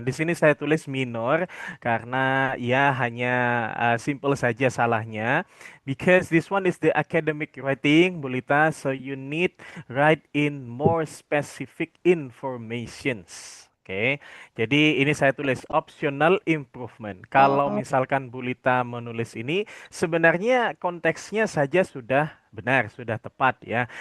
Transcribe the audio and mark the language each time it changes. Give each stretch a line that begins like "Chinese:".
Indonesian: Di sini saya tulis minor karena ya hanya simple saja salahnya.
English: Because this one is the academic writing, Bulita, so you need write in more specific informations.
Indonesian: Oke, jadi ini saya tulis optional improvement. Kalau Oh, misalkan Bulita menulis ini, sebenarnya konteksnya saja sudah benar, sudah tepat ya.